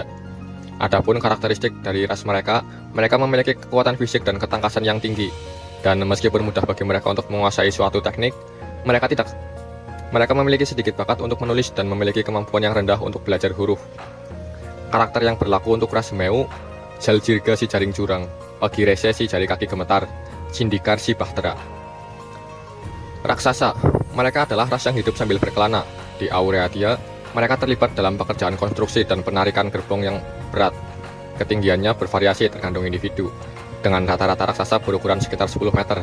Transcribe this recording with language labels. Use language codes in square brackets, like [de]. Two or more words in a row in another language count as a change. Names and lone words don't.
[id] Adapun karakteristik dari ras mereka, mereka memiliki kekuatan fisik dan ketangkasan yang tinggi. Dan meskipun mudah bagi mereka untuk menguasai suatu teknik, mereka memiliki sedikit bakat untuk menulis dan memiliki kemampuan yang rendah untuk belajar huruf. Karakter yang berlaku untuk ras Zemeu: Jaljirga si jaring jurang, Ogirese si jari kaki gemetar, Sindikar si bahtera. Raksasa. Mereka adalah ras yang hidup sambil berkelana. Di Aureatia, mereka terlibat dalam pekerjaan konstruksi dan penarikan gerbong yang berat. Ketinggiannya bervariasi tergantung individu, dengan rata-rata raksasa berukuran sekitar 10 meter.